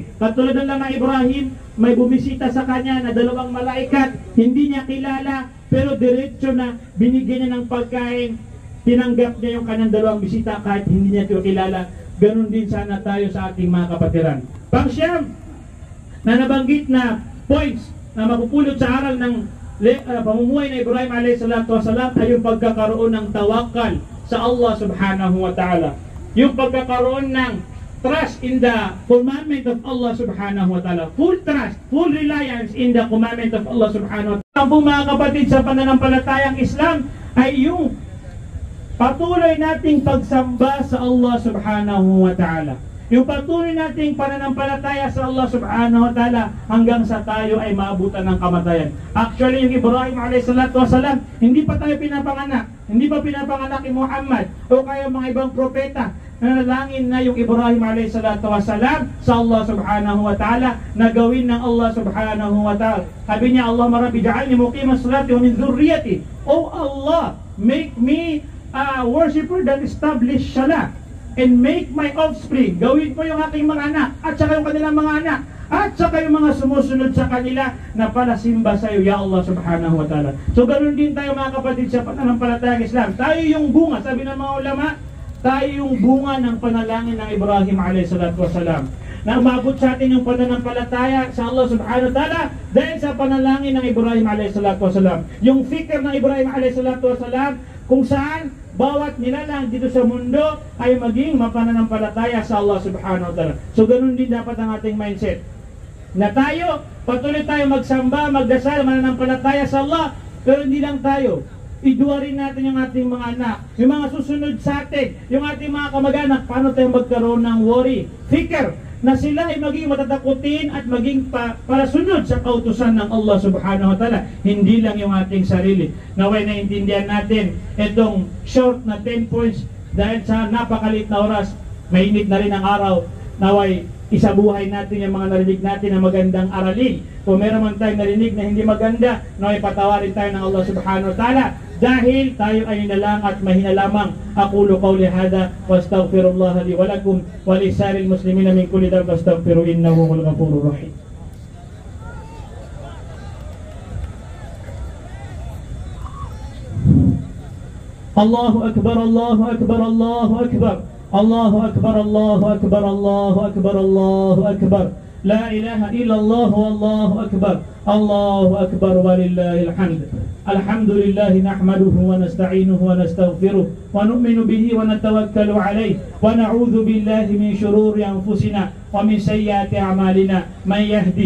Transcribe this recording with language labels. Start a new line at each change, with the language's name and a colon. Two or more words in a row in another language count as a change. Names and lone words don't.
Filipino: Katulad ng lang Ibrahim, may bumisita sa kanya na 2 malaikat, hindi niya kilala, pero diretso na binigyan niya ng pagkain, tinanggap niya yung kanyang 2 bisita kahit hindi niya ito kilala. Ganon din sana tayo sa ating mga kapatiran. Pang-siyam, na nabanggit na points na mapupulot sa aral ng pamumuhay na Ibrahim a.s. ay yung pagkakaroon ng tawakal sa Allah
Arabic: سبحانه وتعالى.
Filipino: Yung pagkakaroon ng
English: trust in the commandment of Allah
Arabic: سبحانه وتعالى.
English: Full trust, full reliance in the commandment of Allah
Arabic: سبحانه وتعالى.
Filipino: Ang mga kapatid sa pananampalatayang Islam ay yung patuloy nating pagsamba sa Allah
Arabic: سبحانه وتعالى.
Filipino: Yung patuloy nating pananampalataya sa Allah
Arabic: سبحانه وتعالى
Filipino: hanggang sa tayo ay maabutan ng kamatayan. Actually, yung Ibrahim a.s. hindi pa tayo pinapanganak. Hindi pa pinapanganak ni Muhammad o kaya mga ibang propeta. Nanalangin na yung Ibrahim a.s. sa Allah
Arabic: سبحانه وتعالى
Filipino: na gawin ng Allah
Arabic: سبحانه وتعالى.
Filipino: Sabi niya,
Arabic: اللهم رب اجعلني مقيم الصلاة ومن ذريتي.
English: Oh Allah, make me a worshipper that establish salat. And make my offspring,
Filipino: gawin po yung aking mga anak, at saka yung kanilang mga anak, at saka yung mga sumusunod sa kanila na palasimba sa iyo,
Arabic: يا الله سبحانه وتعالى.
Filipino: So ganoon din tayo mga kapatid sa pananampalatayang Islam. Tayo yung bunga, sabi ng mga ulama, tayo yung bunga ng panalangin ng Ibrahim a.s. na umabot sa atin yung pananampalataya sa Allah
Arabic: سبحانه وتعالى
Filipino: dahil sa panalangin ng Ibrahim a.s. Yung fikir ng Ibrahim a.s. kung saan bawat nilalang dito sa mundo ay maging mapananampalataya sa Allah subhanahu wa ta'ala. So ganun din dapat ang ating mindset. Na tayo, patuloy tayo magsamba, magdasal, mananampalataya sa Allah, pero hindi lang tayo. Idua rin natin yung ating mga anak, yung mga susunod sa atin, yung ating mga kamag-anak, paano tayo magkaroon ng worry, fikir, na sila ay maging matatakutin at maging parasunod sa kautusan ng Allah
Arabic: سبحانه وتعالى.
Filipino: Hindi lang yung ating sarili. Naway naintindihan natin itong short na 10 points dahil sa napakalit na oras, mainit na rin ang araw. Naway isabuhay natin yung mga narinig natin na magandang aralin. Kung meron man tayong narinig na hindi maganda, naway patawarin tayo ng Allah
Arabic: سبحانه وتعالى.
Filipino: Dahil tayo ay nalang at mahina lamang.
Arabic: أقول قولي هذا وأستغفر الله لي ولكم ولسائر المسلمين من كل ذنب فاستغفروه إنه هو الغفور الرحيم. الله أكبر، الله أكبر، الله أكبر. الله أكبر، الله أكبر، الله أكبر، الله أكبر. لا إله إلا الله والله أكبر الله أكبر ولله الحمد الحمد لله نحمده ونستعينه ونستغفره ونؤمن به ونتوكل عليه ونعوذ بالله من شرور أنفسنا ومن سيئات أعمالنا من يهده